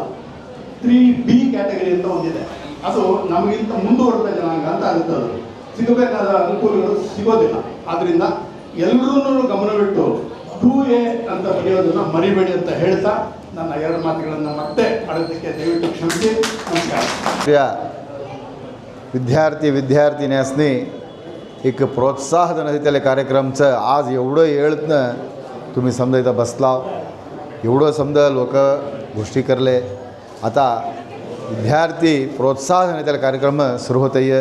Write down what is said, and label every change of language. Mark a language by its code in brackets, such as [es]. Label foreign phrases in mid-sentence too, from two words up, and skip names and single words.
[kn] 3B ಕ್ಯಾಟಗರಿ ಅಂತ ಒಂದಿದೆ, ಅದು ನಮಗಿಂತ ಮುಂದುವರೆದ ಜನಾಂಗ ಅಂತ ಆಗುತ್ತೆ. ಅದು ಸಿಗಬೇಕಾದ ಅನುಕೂಲಗಳು ಸಿಗೋದಿಲ್ಲ. ಆದ್ದರಿಂದ ಎಲ್ಲರೂ ಗಮನವಿಟ್ಟು 2A ಅಂತ ಬರೆಯೋದನ್ನು ಮರಿಬೇಡಿ ಅಂತ ಹೇಳ್ತಾ ನನ್ನ 2 ಮಾತುಗಳನ್ನು ಮತ್ತೆ ಆಡೋದಕ್ಕೆ ದಯವಿಟ್ಟು ಕ್ಷಮಿಸಿ. [mr] नमस्कार. प्रिय विद्यार्थी एक प्रोत्साहन दिलेल्या कार्यक्रमचं आज एवढं येळतनं तुम्ही समजा इथं बसला, एवढं समजा लोक गोष्टी करले. आता विद्यार्थी प्रोत्साहन दिलेला कार्यक्रम सुरू होत आहे.